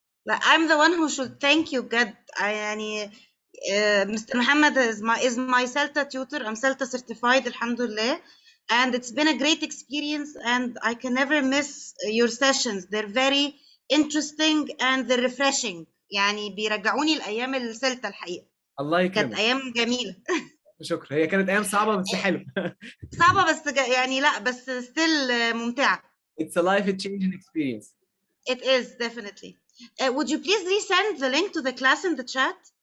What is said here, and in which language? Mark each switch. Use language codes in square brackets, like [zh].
[en] I'm the one who should thank you [ar] بجد. [en] يعني Mr. Muhammad is my CELTA tutor. I'm CELTA certified alhamdulillah, and it's been a great experience and I can never miss your sessions. They're very interesting and they're refreshing. [ar] يعني بيرجعوني لأيام السلتا الحقيقة. الله يكرمك. كانت أيام جميلة. شكرا. هي كانت أيام صعبة بس حلوة. صعبة بس يعني لا بس still ممتعة. [en] It's a life-changing experience. It is definitely. Would you please resend the link to the class in the chat?